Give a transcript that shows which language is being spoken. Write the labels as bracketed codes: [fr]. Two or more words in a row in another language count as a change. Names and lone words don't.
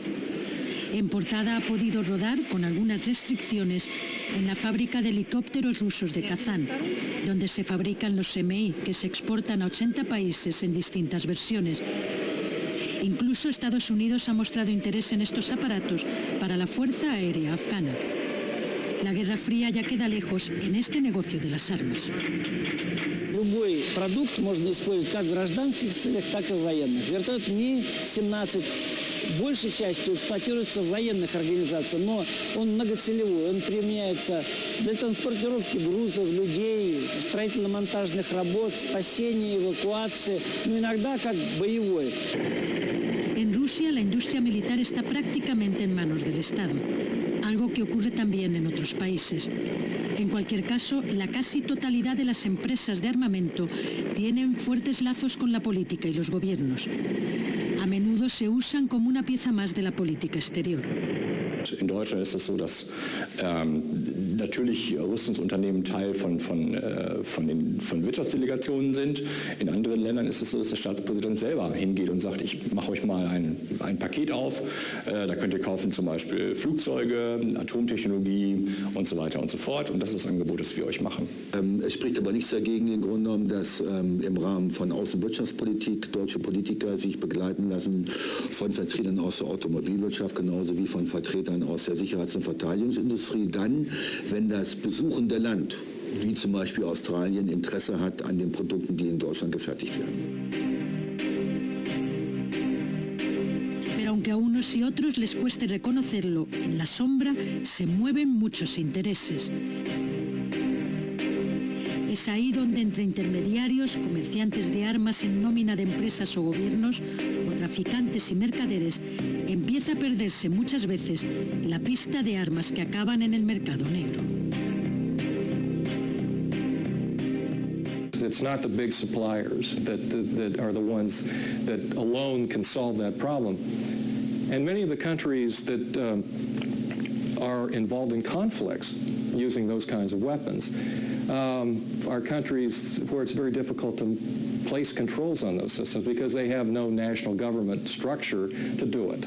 [es] En portada ha podido rodar, con algunas restricciones, en la fábrica de helicópteros rusos de Kazán, donde se fabrican los MI, que se exportan a 80 países en distintas versiones. Incluso Estados Unidos ha mostrado interés en estos aparatos para la Fuerza Aérea Afgana. La Guerra Fría ya queda lejos en este negocio de las armas. [ru] Любой продукт можно использовать как в гражданских целях, так и в военных. Вертолет Ми-17 большей частью эксплуатируется в военных организациях, но он многоцелевой, он применяется для транспортировки грузов, людей, строительно-монтажных работ, спасения, эвакуации, но иногда как боевой. [es] En Rusia, la industria militar está prácticamente en manos del Estado, algo que ocurre también en otros países. En cualquier caso, la casi totalidad de las empresas de armamento tienen fuertes lazos con la política y los gobiernos. A menudo se usan como una pieza más de la política exterior. [de] In Deutschland ist es so, dass natürlich Rüstungsunternehmen Teil von Wirtschaftsdelegationen sind. In anderen Ländern ist es so, dass der Staatspräsident selber hingeht und sagt, ich mache euch mal ein Paket auf, da könnt ihr kaufen zum Beispiel Flugzeuge, Atomtechnologie und so weiter und so fort. Und das ist das Angebot, das wir euch machen. Es spricht aber nichts dagegen im Grunde genommen, dass im Rahmen von Außenwirtschaftspolitik deutsche Politiker sich begleiten lassen von Vertretern aus der Automobilwirtschaft, genauso wie von Vertretern aus der Sicherheits- und Verteidigungsindustrie, dann, wenn das besuchende Land, wie zum Beispiel Australien, Interesse hat an den Produkten, die in Deutschland gefertigt werden. [es] Pero aunque a unos y otros les cueste reconocerlo, en la sombra se mueven muchos intereses. Es ahí donde entre intermediarios, comerciantes de armas en nómina de empresas o gobiernos, o traficantes y mercaderes, empieza a perderse muchas veces la pista de armas que acaban en el mercado negro. [en] It's not the big suppliers that are the ones that alone can solve that problem. And many of the countries that are involved in conflicts using those kinds of weapons are countries where it's very difficult to place controls on those systems because they have no national government structure to do it.